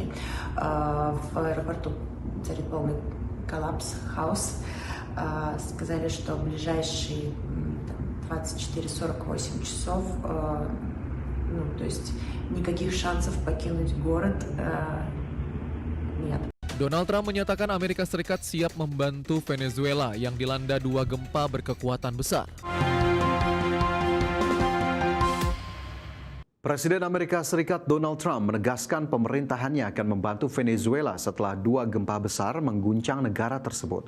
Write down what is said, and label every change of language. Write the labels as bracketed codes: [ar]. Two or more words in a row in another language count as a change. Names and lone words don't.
[ru] В аэропорту царит полный коллапс, хаос. Сказали, что в ближайшие 24-48 часов, то есть никаких шансов покинуть город нет. [id] Donald Trump menyatakan Amerika Serikat siap membantu Venezuela yang dilanda 2 gempa berkekuatan besar. Presiden Amerika Serikat Donald Trump menegaskan pemerintahannya akan membantu Venezuela setelah 2 gempa besar mengguncang negara tersebut.